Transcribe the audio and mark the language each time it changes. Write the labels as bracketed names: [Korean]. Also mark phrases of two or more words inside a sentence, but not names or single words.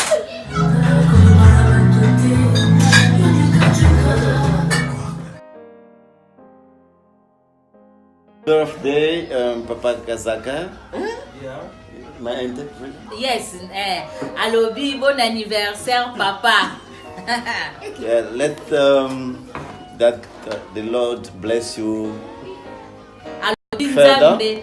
[English] Birthday, Papa Kazaka. My interpret. Yes, [French] Alobi, bon anniversaire, papa. [English] Yeah, let that the Lord bless you. Further.